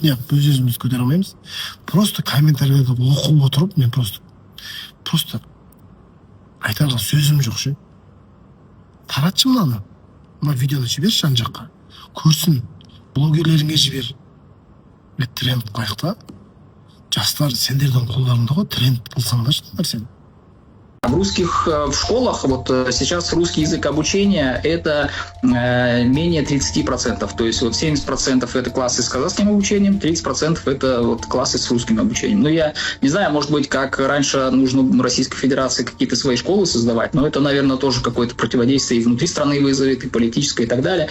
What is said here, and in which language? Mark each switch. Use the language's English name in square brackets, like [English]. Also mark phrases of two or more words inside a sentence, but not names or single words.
[Kazakh] Неғып өз-өзіміз көтере алмаймыз? Просто комментарийлерді оқып отырып, мен просто айтарға сөзім жоқ ше. Таратшы мынаны. Мына видеоны жіберші жан жаққа. Көрсін. Блогерлеріңе жібер. Тренд қайықта. Жастар сендердің қолдарында ғой, тренд қылсаңдар сен. [Russian] В русских в школах вот сейчас русский язык обучения это менее 30%. То есть вот 70% это классы с казахским обучением, 30% это вот классы с русским обучением. Ну я не знаю, может быть, как раньше нужно Российской Федерации какие-то свои школы создавать, но это, наверное, тоже какое-то противодействие и внутри страны вызовет, и политическое, и так далее.